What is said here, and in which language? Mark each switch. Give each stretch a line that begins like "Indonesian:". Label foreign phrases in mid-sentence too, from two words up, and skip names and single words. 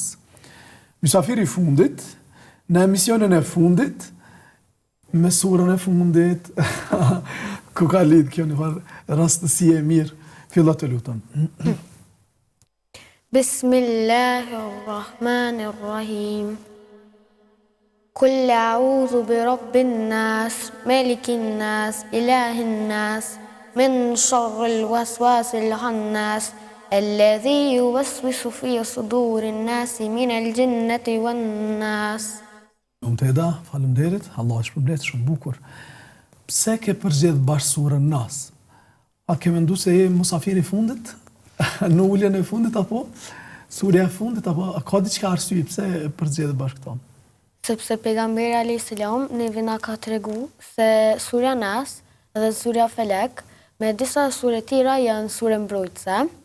Albanian: Mysafiri fundit, në emisionin e fundit, me surën e fundit, ku ka lidh kjo në rastësi e mirë, fillo të lutem. Bismillahirrahmanirrahim.
Arabic: قل أعوذ برب الناس ملك الناس إله الناس من شر الوسواس الخناس. الذي يوسوس في صدور الناس من الجنة والناس.
Albanian: Eda, faleminderit, Allah është përmbledh shumë bukur. Pse ke përgjedh bashkë surën Nas? A ke mendu se je musafiri fundit? Në uljen e fundit apo? Surja e fundit apo? A ka diçka arsye pse përgjedh bashkë këto? Sepse pejgamberi
Arabic: عليه السلام
Albanian: neve na ka tregu se surja Nas dhe surja Felek me disa sure tjera janë sure mbrojtëse.